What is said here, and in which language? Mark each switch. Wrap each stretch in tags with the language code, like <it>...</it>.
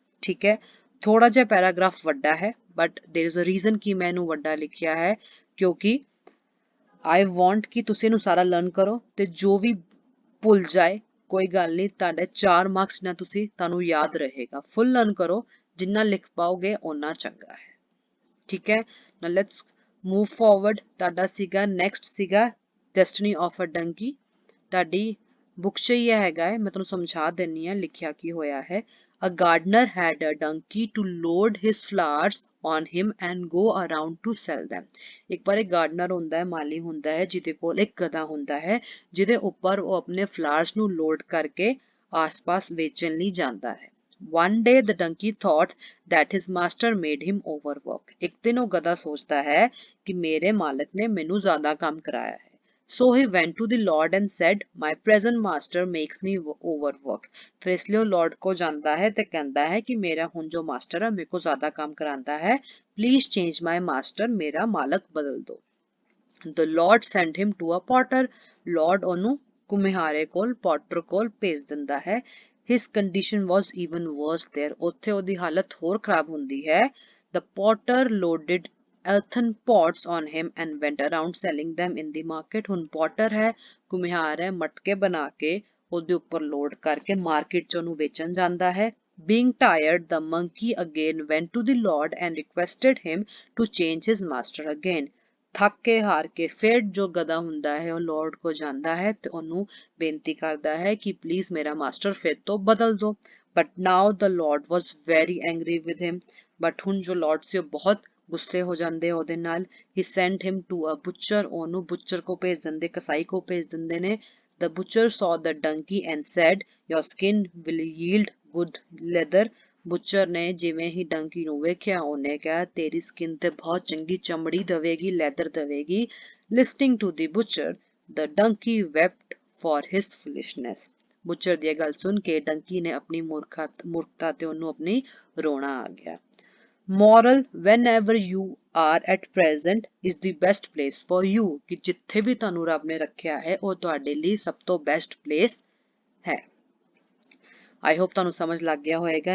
<pa>ਠੀਕ ਹੈ, ਥੋੜਾ ਜਿਹਾ ਪੈਰਾਗ੍ਰਾਫ ਵੱਡਾ ਹੈ but</pa> <en>there is a</en> <pa>reason ਕਿ ਮੈਂ ਇਹਨੂੰ ਵੱਡਾ ਲਿਖਿਆ ਹੈ, ਕਿਉਂਕਿ</pa> <en>I want</en> <pa>ਕਿ ਤੁਸੀਂ ਇਹਨੂੰ ਸਾਰਾ ਲਰਨ ਕਰੋ ਤੇ ਜੋ ਵੀ ਭੁੱਲ ਜਾਏ ਕੋਈ ਗੱਲ ਨਹੀਂ, ਤੁਹਾਡੇ 4 ਮਾਰਕਸ ਨਾਲ ਤੁਹਾਨੂੰ ਯਾਦ ਰਹੇਗਾ। ਫੁੱਲ ਲਰਨ ਕਰੋ, ਜਿੰਨਾ ਲਿਖ ਪਾਓਗੇ ਓਨਾ ਚੰਗਾ ਹੈ। ਠੀਕ ਹੈ,</pa> <en>now let's move forward।</en> <pa>ਤੁਹਾਡਾ ਸੀਗਾ ਨੈਕਸਟ ਸੀਗਾ ਡੈਸਟਨੀ ਆਫ ਅ ਡੰਕੀ। ਤੁਹਾਡੀ ਬੁੱਕ 'ਚ ਹੀ ਹੈਗਾ ਹੈ, ਮੈਂ ਤੁਹਾਨੂੰ ਸਮਝਾ ਦਿੰਨੀ ਆ ਲਿਖਿਆ ਕੀ ਹੋਇਆ ਹੈ।</pa> <en>A gardener had a donkey to load his flowers on him and go around to sell them।</en> <pa>ਇੱਕ ਵਾਰ ਇੱਕ ਗਾਰਡਨਰ ਹੁੰਦਾ ਹੈ, ਮਾਲੀ ਹੁੰਦਾ ਹੈ, ਜਿਹਦੇ ਕੋਲ ਇੱਕ ਗਧਾ ਹੁੰਦਾ ਹੈ, ਜਿਹਦੇ ਉੱਪਰ ਉਹ ਆਪਣੇ ਫਲਾਵਰਸ ਨੂੰ ਲੋਡ ਕਰਕੇ ਆਸ-ਪਾਸ ਵੇਚਣ ਲਈ ਜਾਂਦਾ ਹੈ।</pa> <en>One day the donkey thought that his master made him overwork।</en> <pa>ਇੱਕ ਦਿਨ ਉਹ ਗਧਾ ਸੋਚਦਾ ਹੈ ਕਿ ਮੇਰੇ ਮਾਲਕ ਨੇ ਮੈਨੂੰ ਜ਼ਿਆਦਾ ਕੰਮ ਕਰਾਇਆ ਹੈ।</pa> <en>So he went to the Lord and said, my present master makes me overwork।</en> <pa>ਫਿਰ ਇਸ ਲਈ ਉਹ Lord ਕੋ ਜਾਂਦਾ ਹੈ ਤੇ ਕਹਿੰਦਾ ਹੈ ਕਿ ਮੇਰਾ ਹੁਣ ਜੋ ਮਾਸਟਰ ਹੈ ਮੇਰੇ ਕੋ ਜ਼ਿਆਦਾ ਕੰਮ ਕਰਾਂਦਾ ਹੈ,</pa> <en>please change my master।</en> <pa>ਮੇਰਾ ਮਾਲਕ ਬਦਲ ਦੋ।</pa> <en>The Lord sent him to a potter।</en> <pa>Lord ਉਹਨੂੰ ਕੁਮਿਹਾਰੇ ਕੋਲ, ਪੋਟਰ ਕੋਲ ਭੇਜ ਦਿੰਦਾ ਹੈ।</pa> <en>His condition was even worse there।</en> <pa>ਉੱਥੇ ਉਹਦੀ ਹਾਲਤ ਹੋਰ ਖਰਾਬ ਹੁੰਦੀ ਹੈ।</pa> <en>The potter loaded earthen pots on him and went around selling them in the market।</en> <pa>ਹੁਣ ਪੋਟਰ ਹੈ, ਕੁਮਿਹਾਰ ਹੈ, ਮਟਕੇ ਬਣਾ ਕੇ ਉਹਦੇ ਉੱਪਰ ਲੋਡ ਕਰਕੇ ਮਾਰਕੀਟ 'ਚ ਉਹਨੂੰ ਵੇਚਣ ਜਾਂਦਾ ਹੈ।</pa> <en>Being tired, the monkey again went to the Lord and requested him to change his master again।</en> <pa>ਥੱਕ ਕੇ ਹਾਰ ਕੇ ਫਿਰ ਜੋ ਗਧਾ ਹੁੰਦਾ ਹੈ ਉਹ ਲੋਰਡ ਕੋ ਜਾਂਦਾ ਹੈ ਤੇ ਉਹਨੂੰ ਬੇਨਤੀ ਕਰਦਾ ਹੈ ਕਿ ਪਲੀਜ਼ ਮੇਰਾ ਮਾਸਟਰ ਫਿਰ ਤੋਂ ਬਦਲ ਦੋ।</pa> <en>But now the Lord was very angry with him.</en> <pa>But ਹੁਣ ਜੋ ਲੋਰਡ ਸੀ ਉਹ ਬਹੁਤ ਗੁੱਸੇ ਹੋ ਜਾਂਦੇ ਉਹਦੇ ਨਾਲ।</pa> <en>He sent him to a butcher.</en> <pa>ਉਹਨੂੰ ਬੁਚਰ ਕੋ ਭੇਜ ਦਿੰਦੇ, ਕਸਾਈ ਕੋ ਭੇਜ ਦਿੰਦੇ ਨੇ।</pa> <en>The butcher saw the donkey and said, your skin will yield good leather।</en> <pa>Butcher ਨੇ ਜਿਵੇਂ ਹੀ ਡੰਕੀ ਨੂੰ ਵੇਖਿਆ ਉਹਨੇ ਕਿਹਾ ਤੇਰੀ ਸਕਿਨ ਤੇ ਬਹੁਤ ਚੰਗੀ ਚਮੜੀ ਦਵੇਗੀ, leather ਦਵੇਗੀ।</pa> <en>Listening to the butcher, the donkey wept for his foolishness।</en> <pa>Butcher ਦੀ ਗੱਲ ਸੁਣ ਕੇ ਡੰਕੀ ਨੇ ਆਪਣੀ ਮੂਰਖਤਾ ਤੇ ਉਹਨੂੰ ਆਪਣੀ ਰੋਣਾ ਆ ਗਿਆ।</pa> <en>Moral, whenever you are at present is the best place for you।</en> <pa>ਕਿ ਜਿੱਥੇ ਵੀ ਤੁਹਾਨੂੰ ਰੱਬ ਨੇ ਰੱਖਿਆ ਹੈ ਉਹ ਤੁਹਾਡੇ ਲਈ ਸਭ ਤੋਂ ਬੈਸਟ ਪਲੇਸ ਹੈ।</pa> <en>I hope</en> <pa>ਤੁਹਾਨੂੰ ਸਮਝ ਲੱਗ ਗਿਆ ਹੋਏਗਾ।</pa>